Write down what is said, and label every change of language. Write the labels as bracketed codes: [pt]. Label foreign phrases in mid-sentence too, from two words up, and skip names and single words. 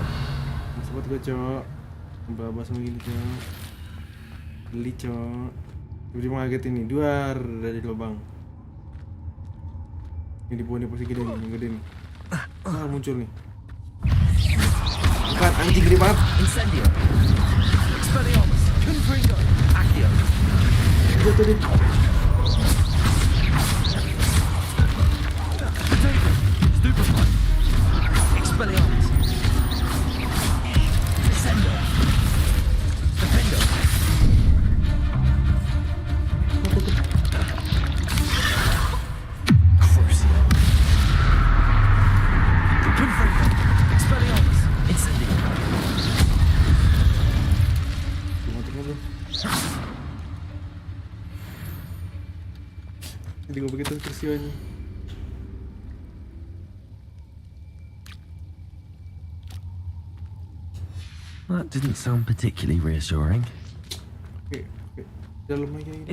[id] Sobat gua, Cok. Mbak sama gini, Cok. Beli, Cok. Tiba-tiba ngaget ini, duar dari lubang. Ini di bawah nih pasti gede nih, yang gede nih. Muncul nih. Bukan, anjing gede banget. Incendio. Expelliarmus. Confringo. Accio. Jatuh deh. Potato. Stupefy. Expelliarmus. Descendo. Defendo. Crucio. Confringo. Expelliarmus. Incendio. Jadi gue begitu tersianya. [en] That didn't sound particularly reassuring. [id] Oke. Dalam aja ini.